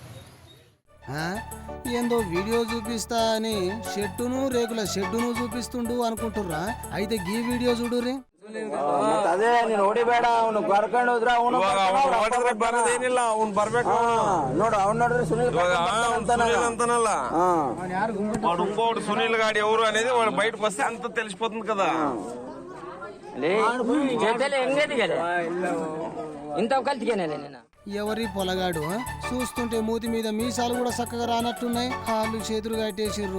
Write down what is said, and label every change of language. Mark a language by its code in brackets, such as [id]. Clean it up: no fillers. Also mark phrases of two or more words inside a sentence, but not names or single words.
[te] ఏందో వీడియో చూపిస్తా అని రేకుల షెడ్డును చూపిస్తుండు అనుకుంటుర్రా? అయితే గీ వీడియో చూడుర్రి. [kn] ಅದೇ ನೀನು ಹೊಡಿಬೇಡ, ಅವನು ಕರ್ಕೊಂಡು ಹೋದ್ರ ಅವನು ಬರೋದೇನಿಲ್ಲ, ಅವ್ನು ಬರ್ಬೇಕು ನೋಡು. ಅವ್ನು ನೋಡ್ರಿ ಸುನೀಲ್ [te] అంతనల్ల వాడు ఇంకోటి సునీల్ గాడి ఎవరు అనేది వాడు బయటకు వస్తే అంత తెలిసిపోతుంది కదా. ఇంత కలిసిగానే నేను ఎవరి పొలగాడు చూస్తుంటే మూతి మీద మీసాలు కూడా చక్కగా రానట్టున్నాయి, కాళ్ళు చేతులు కట్టేసిర్రు.